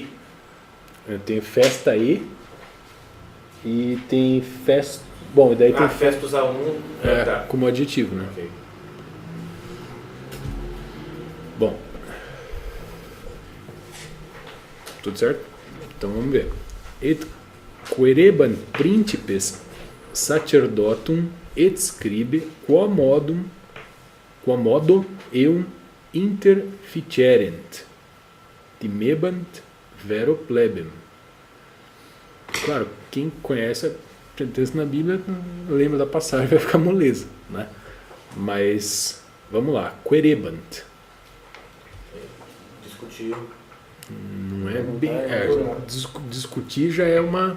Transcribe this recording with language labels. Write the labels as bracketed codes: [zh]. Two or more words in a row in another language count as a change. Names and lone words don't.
[pt] Eu tenho festa aí. E tem fest... Bom, e daí tem Festus A1. Tá. como adjetivo, né? Ok. Bom. Tudo certo? Então vamos ver. [la] Et quereban principes sacerdotum et scribe quomodo eum interficerent timebant vero plebem. [pt] Claro, quem conhece o texto na Bíblia lembra da passagem, vai ficar moleza, né? Mas vamos lá, querebant. Discutir. Não é bem. Discutir já é uma.